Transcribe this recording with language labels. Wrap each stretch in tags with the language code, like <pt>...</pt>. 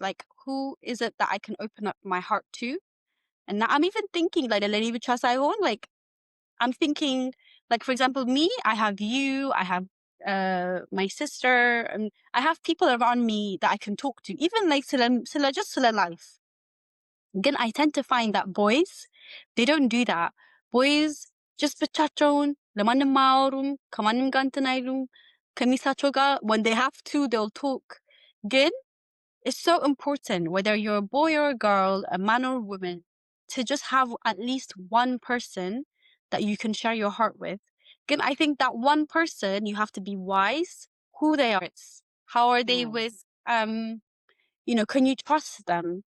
<en>Like, who is it that I can open up my heart to? And now I'm even thinking, like, like, I'm thinking, like, for example, me, I have you, I have my sister, and I have people around me that I can talk to, even like just life. Again, I tend to find that boys, they don't do that. Boys just</en> <am>ብቻቸውን ለማንም አያወሩም፣ ከማንም ጋር እንትን አይሉም። ከሚስታቸው ጋር</am> <en>when they have to, they'll talk. Again, it's so important, whether you're a boy or a girl, a man or a woman, to just have at least one person that you can share your heart with. Again, I think that one person, you have to be wise who they are. How are they with can you trust them?</en>